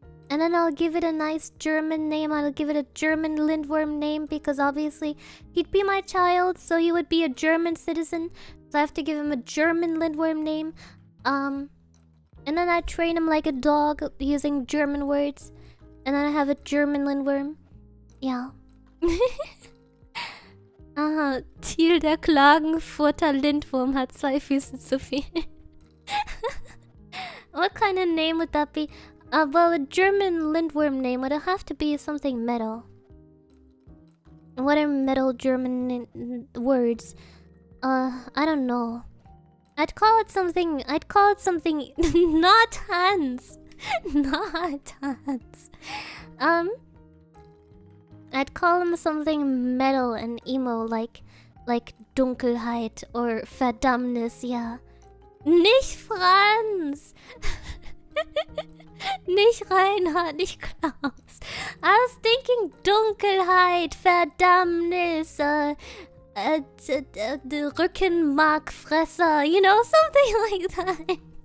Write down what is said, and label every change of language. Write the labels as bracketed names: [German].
[English] And then I'll give it a nice German name. I'll give it a German lindworm name because obviously he'd be my child, so he would be a German citizen. So I have to give him a German lindworm name. And then I train him like a dog using German words. And then I have a German lindworm. Yeah. [German] Aha, Ziel der Klagenfurter Lindwurm hat 2 Füße zu viel. [English] What kind of name would that be? Well, a German lindworm name would have to be something metal. What are metal German words? I don't know. I'd call it something not Hans. Not Hans. I'd call him something metal and emo like Dunkelheit or Verdammnis, yeah. [German] Nicht Franz! Nicht Reinhard, nicht Klaus. [English] I was thinking Dunkelheit, Verdammnis, the Rückenmarkfresser, you know, something like that.